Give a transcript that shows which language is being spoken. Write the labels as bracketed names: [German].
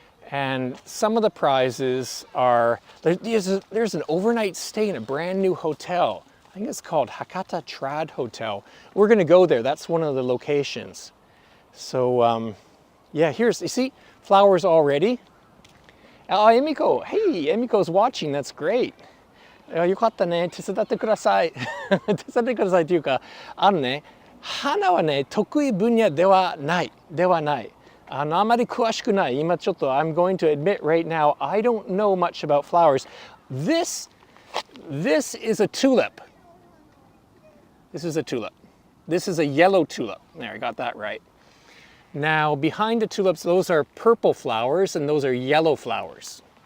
[English] And some of the prizes are, there's an overnight stay in a brand new hotel. I think it's called Hakata Trad Hotel. We're gonna go there, that's one of the locations. So yeah, you see, flowers already. Emiko, hey, Emiko's watching, that's great. [Japanese] よかったね、手伝ってください。手伝ってくださいというか、花はね、得意分野ではない。あまり詳しくない。今ちょっと [English] I'm going to admit right now, I don't know much about flowers. This is a tulip. This is a tulip. This is a yellow tulip. There, I got that right. Now, behind the tulips, those are purple flowers and those are yellow flowers.